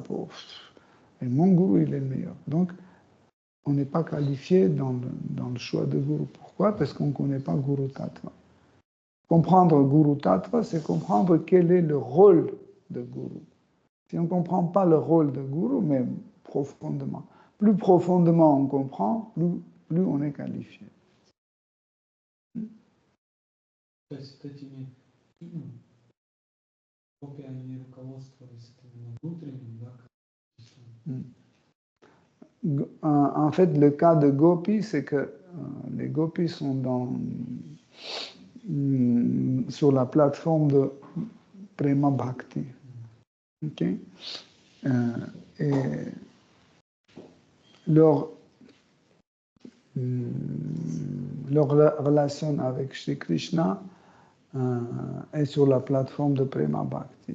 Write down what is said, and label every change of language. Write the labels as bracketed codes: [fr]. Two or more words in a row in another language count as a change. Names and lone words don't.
[fr] Et mon gourou, il est le meilleur. Donc, on n'est pas qualifié dans le choix de gourou. Pourquoi? Parce qu'on ne connaît pas [sa] गुरु तत्त्व. [fr] Comprendre [sa] गुरु तत्त्व, [fr] c'est comprendre quel est le rôle de gourou. Si on ne comprend pas le rôle de gourou, même profondément, plus profondément on comprend, plus on est qualifié. [ru] То есть вот этими копиями руководствовались именно внутренним, да? [fr] En fait, le cas de Gopi, c'est que les Gopis sont sur la plateforme de [sa] प्रेम भक्ति. [fr] Okay? Et leur relation avec Shri Krishna est sur la plateforme de [sa] प्रेम भक्ति.